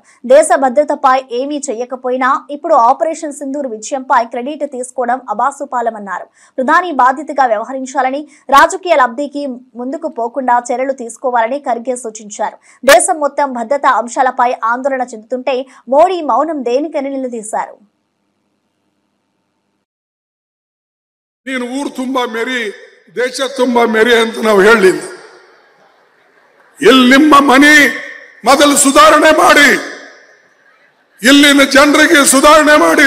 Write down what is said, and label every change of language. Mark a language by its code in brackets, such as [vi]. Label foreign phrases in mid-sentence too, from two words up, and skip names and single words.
[te] దేశ భద్రతపై ఏమీ చేయకపోయినా ఇప్పుడు ఆపరేషన్ సింధూర్ విజయంపై క్రెడిట్ తీసుకోవడం అబాసుపాలమన్నారు. ప్రధాని బాధ్యతగా వ్యవహరించాలని, రాజకీయ లబ్ధికి ముందుకు పోకుండా చర్యలు తీసుకోవాలని ఖర్గే సూచించారు. దేశం మొత్తం భద్రతా అంశాలపై ఆందోళన చెందుతుంటే మోడీ మౌనం దేనికని నిలదీశారు. [kn] ನೀನು ಊರು ತುಂಬಾ ಮೇರಿ, ದೇಶ ತುಂಬಾ ಮೇರಿ ಅಂತ ನಾವು ಹೇಳಿಲ್ಲ. ಇಲ್ಲಿ ನಿಮ್ಮ ಮನೆ ಮೊದಲು ಸುಧಾರಣೆ ಮಾಡಿ, ಇಲ್ಲಿನ ಜನರಿಗೆ ಸುಧಾರಣೆ ಮಾಡಿ.